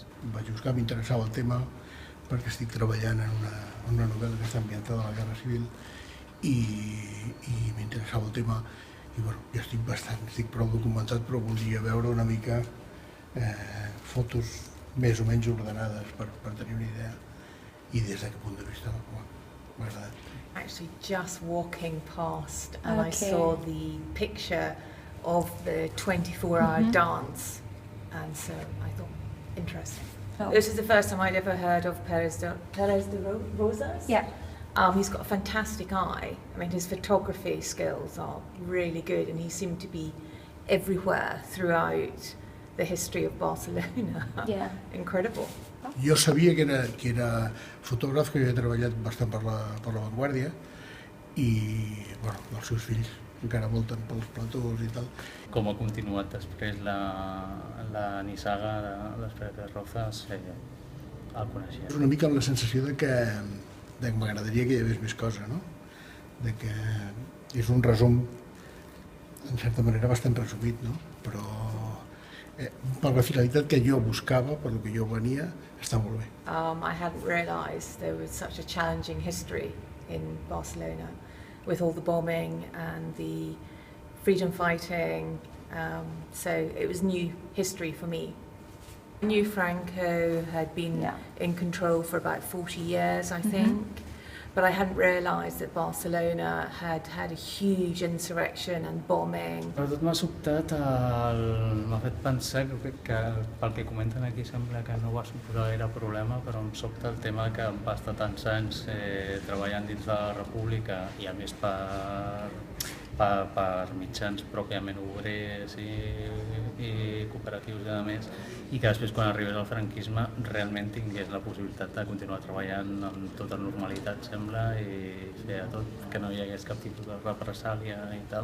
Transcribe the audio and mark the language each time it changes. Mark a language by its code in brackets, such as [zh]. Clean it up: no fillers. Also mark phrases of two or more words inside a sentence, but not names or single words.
[ca] Vaig buscar, m'interessava el tema perquè estic treballant en una novel·la que està ambientada a la Guerra Civil i m'interessava el tema i bueno, ja estic prou documentat, però volia veure una mica fotos més o menys ordenades per tenir una idea i des d'aquest punt de vista m'ha agradat. [en] Actually just walking past and I saw the picture of the 24-hour dance and so I thought, interesting. This is the first time I'd ever heard of Pérez de Rozas. Yeah. He's got a fantastic eye. I mean, his photography skills are really good and he seemed to be everywhere throughout the history of Barcelona. Yeah. Incredible. [ca] Jo sabia que era fotògraf, que havia treballat bastant per la Vanguardia i bueno, els seus fills encara volten pels platós i tal. Com ha continuat després la nissaga de les Pérez de Rozas, el coneixia. És una mica amb la sensació de que m'agradaria que hi hagués més cosa, no? De que és un resum, en certa manera, bastant resumit, no? Però per la finalitat que jo buscava, per el que jo venia, està molt bé. [en] I hadn't realised there was such a challenging history in Barcelona with all the bombing and the freedom fighting, so it was new history for me. I knew Franco had been in control for about 40 years, I think, but I hadn't realised that Barcelona had a huge insurrection and bombing. [ca] Però tot m'ha sobtat, m'ha fet pensar que pel que comenten aquí sembla que no va suposar gaire problema, però em sobta el tema que va estar tants anys treballant dins de la República i a més per mitjans pròpiament obrers i cooperatius i a més, i que després quan arribés al franquisme realment tingués la possibilitat de continuar treballant amb tota normalitat, sembla, i fer tot, que no hi hagués cap tipus de represàlia i tal.